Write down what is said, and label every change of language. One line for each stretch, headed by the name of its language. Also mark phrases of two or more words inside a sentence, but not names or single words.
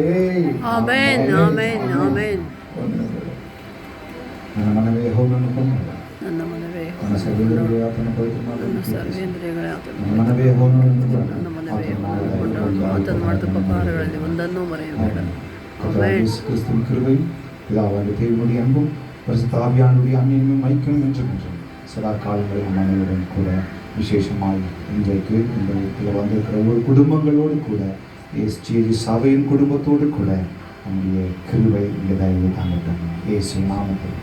Kannada: ಆಮೆನ್, ಆಮೆನ್, ಆಮೆನ್. ನನ್ನ ಮನವೇ ಯೆಹೋವನನ್ನು ಕೊಂಡಾಡು, ನನ್ನ ಮನವೇ ನನ್ನ ಸರ್ವೇಂದ್ರಿಯಗಳೇ ಆತನ ಪವಿತ್ರ ನಾಮವನ್ನು ಕೀರ್ತಿಸು. ಸರ್ವೇಂದ್ರಿಯಗಳೇ ನನ್ನ ಮನವೇ ಯೆಹೋವನನ್ನು ಕೊಂಡಾಡು, ನನ್ನ ಮನವೇ ಆತನು ಮಾಡಿದ ಉಪಕಾರಗಳಲ್ಲಿ ಒಂದನ್ನೂ ಮರೆಯಬೇಡ.
Tamil: கர்த்தராகிய இயேசு கிறிஸ்துவின் கிருபையும் பிதாவாகிய தேவனுடைய அன்பும் பரிசுத்த ஆவியானவருடைய அந்நியமும் ஐக்கியமும் என்றும் சதா காலங்களில் நம் அனைவரும் கூட விசேஷமாய் இன்றைக்கு இந்த இதில் வந்திருக்கிற ஒரு குடும்பங்களோடு கூட எஸ்ஜிஜி சபையின் குடும்பத்தோடு கூட நம்முடைய கிருபை இந்த தயவு தாங்கட்டும்.